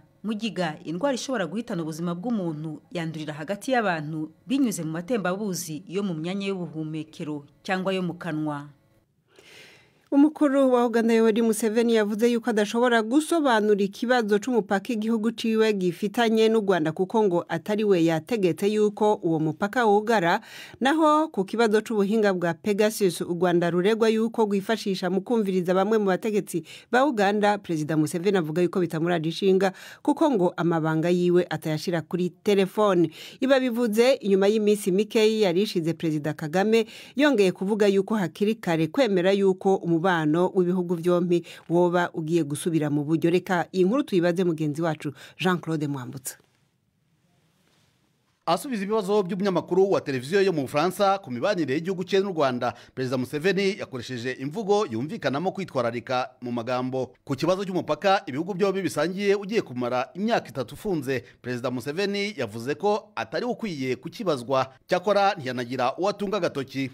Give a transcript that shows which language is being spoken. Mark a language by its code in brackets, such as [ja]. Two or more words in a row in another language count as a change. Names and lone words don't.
[rw] Mugiga, indwara ishobora guhitana ubuzima bw'umuntu, yandurira hagati y'abantu binyuze mu matembabuzi yo mu myanya y'ubuhumekero cyangwa yo mu kanwa. [rn] Umukuru wa Uganda Yoweri Museveni yavuze yuko adashobora gusobanura ikibazo c'umupaka igihugu ciwe gifitanye n'u Rwanda, kuko ngo atari we yategetse yuko uwo mupaka wugara. Naho ku kibazo c'ubuhinga bwa Pegasus u Rwanda ruregwa yuko gwifashisha mu kumviriza bamwe mu bategetsi ba Uganda, Perezida Museveni avuga yuko bitamuragishinga kuko ngo amabanga yiwe atayashira kuri telefone. Iba bivuze inyuma y'imisi mikeyi yarishize Perezida Kagame yongeye kuvuga yuko hakiri kare kwemera yuko umubano w'ibihugu byombi woba ugiye gusubira mu buryo. Reka iyi nkuru tuyibaze mugenzi wacu Jean Claude Mwambutsa. [rw] asubiza ibibazo by'umunyamakuru wa televiziyo yo mu Bufaransa ku mibanire y'igihugu cye n'u Rwanda, Perezida Museveni yakoresheje imvugo yumvikanamo kwitwararika mu magambo ku kibazo cy'umupaka ibihugu byombi bisangiye ugiye kumara imyaka 3 ufunze. Perezida Museveni yavuze ko atari ukwiye kukibazwa, cyakora ntiyanagira uwatunga agatoki.